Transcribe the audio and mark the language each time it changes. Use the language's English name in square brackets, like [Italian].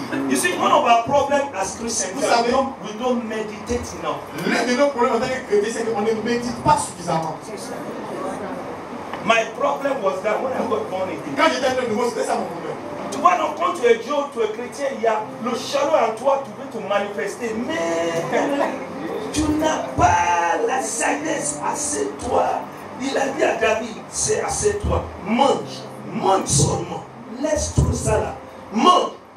[English] You see, one of our problems as Christians, [French] Vous savez, [English] we don't meditate enough. [French] l'un de nos problèmes en tant que chrétien, c'est qu'on ne médite pas suffisamment. [English] My problem was that when I got born again, [French] Quand j'étais un nouveau, c'était ça mon problème. tu vois, donc quand tu es Dieu, tu es chrétien, il y a le chalot en toi, tu veux te manifester, mais tu n'as pas la sagesse. Assieds-toi. Il a dit à David, c'est assieds-toi, mange seulement, laisse tout ça là, mange.